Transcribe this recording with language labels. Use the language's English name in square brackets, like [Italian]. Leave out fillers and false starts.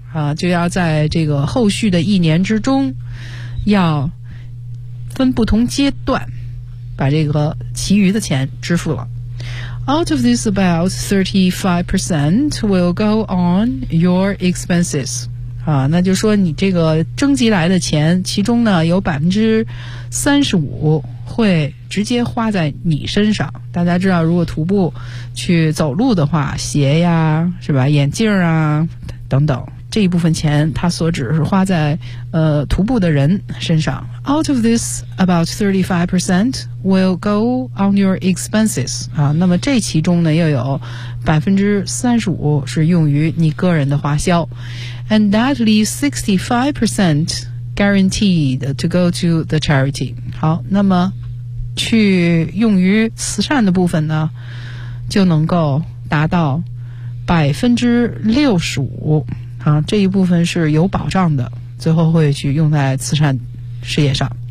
[Chinese] 啊，就要在这个后续的一年之中要分不同阶段把这个其余的钱支付了。 [English] Out of this, about 35% will go on your expenses. [Chinese] 啊，那就说你这个征集来的钱，其中呢有35%会直接花在你身上。大家知道，如果徒步去走路的话，鞋呀，是吧？眼镜啊，等等。这一部分钱它所指是花在徒步的人身上。 [English] Out of this about 35% will go on your expenses [Chinese] 啊，那么这其中呢又有35%是用于你个人的花销。 [English] And that leaves 65% guaranteed to go to the charity。 [Chinese] 好，那么去用于慈善的部分呢就能够达到65%啊，这一部分是有保障的，最后会去用在慈善事业上。